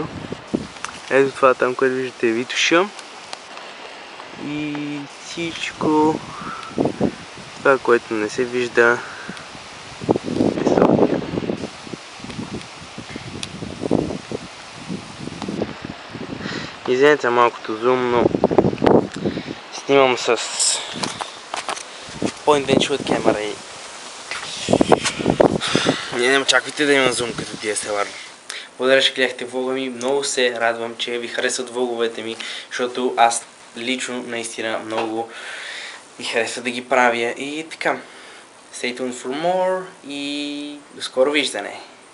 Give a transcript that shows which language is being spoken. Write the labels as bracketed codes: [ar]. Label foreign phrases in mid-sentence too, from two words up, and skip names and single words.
[bg] Ето това там, което виждате е Витоша. И всичко това, което не се вижда е София. Извинете за малкото зум, но снимам с [en] point and shoot [bg] камера и не очаквайте да имам зум като DSLR. Благодаря, че гледахте влога ми. Много се радвам, че ви харесват влоговете ми, защото аз лично наистина много ми харесва да ги правя и така. [en] Stay tuned for more [bg] и до скоро виждане!